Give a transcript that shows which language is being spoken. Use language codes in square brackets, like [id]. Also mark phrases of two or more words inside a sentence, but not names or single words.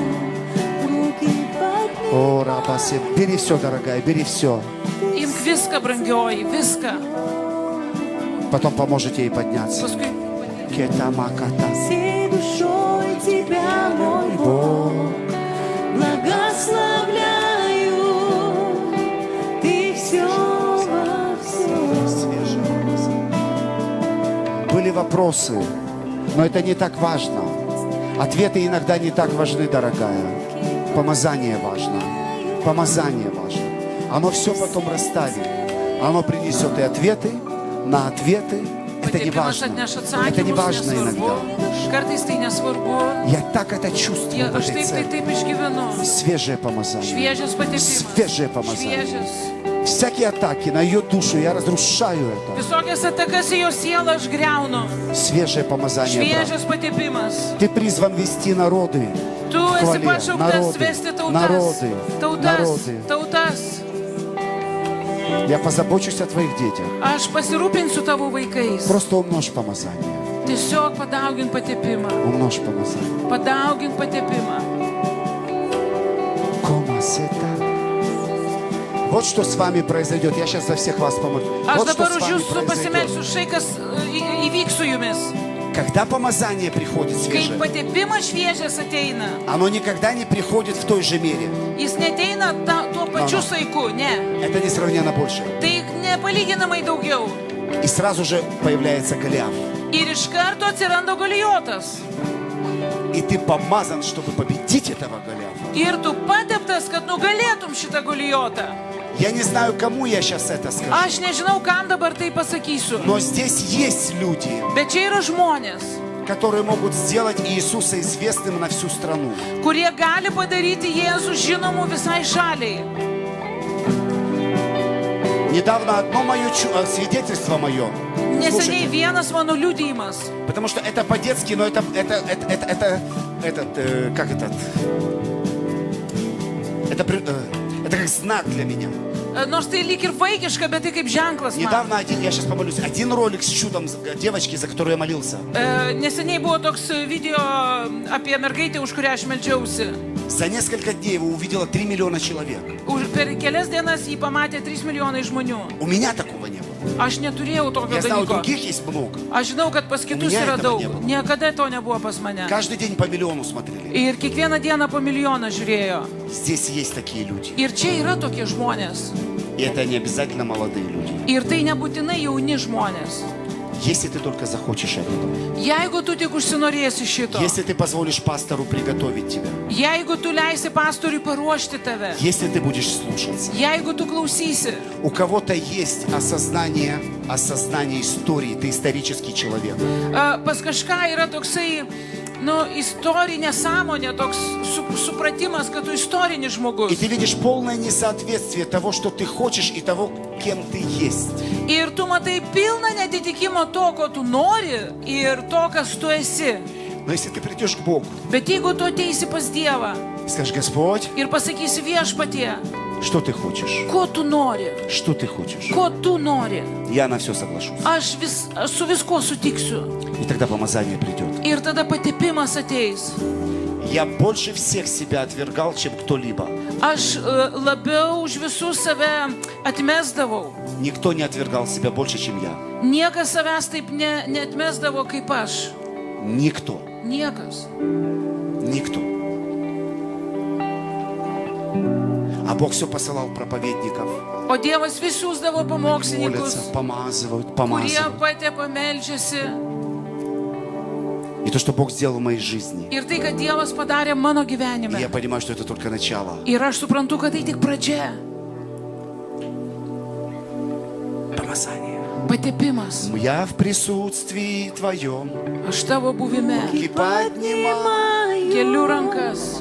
[lt] Šviežias. О, рабасе. [ru] Бери все, дорогая, бери все. [lt] Imk viską, brangioji, viską. [ru] Потом поможете ей подняться. [lt] Paskui Кетамаката. [ru] Всей душой тебя, мой Бог, благословляю. Ты все во всем. Были вопросы, но это не так важно. Ответы иногда не так важны, дорогая. Помазание важно. Помазание важно. Оно все потом расставит. Оно принесет и ответы на ответы. Это не [lt] patiepimas [ru] важно. [lt] atneš [ru] Это не [lt] atsakymus, [ru] важно [lt] nesvarbu. [ru] иногда. [lt] Kartais tai nesvarbu. [ru] Я так это чувствую в [lt] Aš [ru] этой [lt] taip, tai [ru] церкви. [lt] taip išgyvenu. [ru] Свежее помазание. [lt] Šviežias patiepimas. [ru] Свежее помазание. [lt] Šviežias. [ru] Всякие атаки на ее душу, я разрушаю это. [lt] Visokias atakas į jo sielą aš greunu. [ru] Свежее помазание, брат. [lt] Šviežias patiepimas. [ru] Ты призван вести народы. [lt] Tu esi [ru] Хвале. [lt] pašauktas [ru] Народы. [lt] vesti tautas. [ru] Народы. [lt] Tautas. [ru] Народы. [lt] Tautas. [ru] Я позабочусь о твоих детях. [lt] Aš pasirūpinsiu tavo vaikais. [ru] Просто умножь помазание. [lt] Tiesiog padaugink patiepimą. [ru] Умножь помазание. [lt] Padaugink patiepimą. Комасета. [ru] Вот что с вами произойдет. Я сейчас за всех вас помолюсь. [lt] Aš [ru] Вот что [lt] dabar [ru] с [lt] už [ru] вами [lt] jūsų [ru] произойдет. [lt] pasimelsiu šai, kas įvyks su jumis. [ru] Когда помазание приходит [lt] Kai [ru] свежее, [lt] patiepimas šviežias ateina, [ru] оно никогда не приходит в той же мере. [lt] jis neteina tuo pačiu saiku, ne. [ru] Это несравненно больше. [lt] Tai nepalyginamai daugiau. [ru] И сразу же появляется Голиаф. [lt] Ir iš karto atsiranda Golijotas. [ru] И ты помазан, чтобы победить этого Голиафа. [lt] Ir tu pateptas, kad nugalėtum šitą Golijotą. [ru] Я не знаю, кому я сейчас это скажу. [lt] Aš nežinau, kam dabar tai pasakysiu. [ru] Но здесь есть люди, [lt] Bet čia yra žmonės, [ru] которые могут сделать Иисуса известным на всю страну. [lt] kurie gali padaryti Jėzų žinomu visai šaliai. [ru] Недавно одно мое свидетельство мое. [lt] Neseniai [ru] Слушайте, [lt] vienas mano liudijimas. [ru] потому что это по-детски, но это как этот? Это как знак для меня. [lt] Nors tai lyg ir vaikiška, bet tai kaip ženklas man. [ru] Недавно я сейчас помолюсь, один ролик с чудом девочки, за которую я молился. [lt] Neseniai buvo toks video apie mergaitę, už kurią aš meldžiausi. [ru] За несколько дней его увидело 3 миллиона человек. [lt] Per kelias dienas jį pamatė 3 milijonai žmonių. [ru] У меня такого не было. [lt] Aš neturėjau tokio [ru] Я знаю, у [lt] dalyko. [ru] других есть много. [lt] Aš žinau, kad pas kitus [ru] меня [lt] yra [ru] этого [lt] daug. [ru] не было. [lt] Niekada to nebuvo pas mane. [ru] Каждый день по миллиону смотрели. [lt] Ir kiekvieną dieną po milijoną žiūrėjo. [ru] Здесь есть такие люди. [lt] Ir čia yra tokie žmonės. [ru] И это не обязательно молодые люди. [lt] Ir tai nebūtinai jauni žmonės. [ru] Если ты только захочешь этого. [lt] Jeigu tu tik užsinorėsi šito, [ru] Если ты позволишь пастору приготовить тебя. [lt] jeigu tu leisi pastoriui paruošti tave, [ru] Если ты будешь слушаться. [lt] jeigu tu klausysi, [ru] У кого-то есть осознание истории. Ты исторический человек. [lt] pas kažką yra toksai, istorinė sąmonė, toks supratimas, kad tu istorinis [ru] И [lt] žmogus. [ru] ты видишь полное несоответствие того, что ты хочешь, и того, кем ты есть. [lt] Ir tu matai pilną netitikimą to, ko tu nori ir to, kas tu esi. [ru] Но если ты придешь к Богу [lt] Bet jeigu tu ateisi pas Dievą [ru] и скажешь: Господь, [lt] ir pasakysi viešpatie, [ru] что ты хочешь? [lt] ko tu nori, [ru] Что ты хочешь? [lt] ko tu nori, [ru] Я на все соглашусь. [lt] aš su viskuo sutiksiu. [ru] И тогда помазание придет. [lt] Ir tada patiepimas ateis. [ru] Я больше всех себя отвергал, чем кто-либо. [lt] Aš labiau už visus save atmesdavau. [ru] Никто не отвергал себя больше, чем я. [lt] Niekas savęs taip neatmesdavo kaip aš. [ru] Никто. [lt] Niekas. [ru] Никто. А Бог все посылал проповедников. [lt] O Dievas vis siųsdavo pamokslininkus, [ru] Молятся, помазывают, [lt] kurie [ru] помазывают. [lt] patepa meldžiasi. [ru] И то, что Бог сделал в моей жизни. [lt] Ir tai, kad Dievas padarė mano [ru] И [lt] gyvenime. [ru] я понимаю, что это только начало. [lt] Ir aš suprantu, kad tai tik pradžia. [ru] Помазание. [lt] Patiepimas. [ru] Я в присутствии Твоем [lt] Aš tavo buvime. [ru] и поднимаю [lt] Keliu rankas.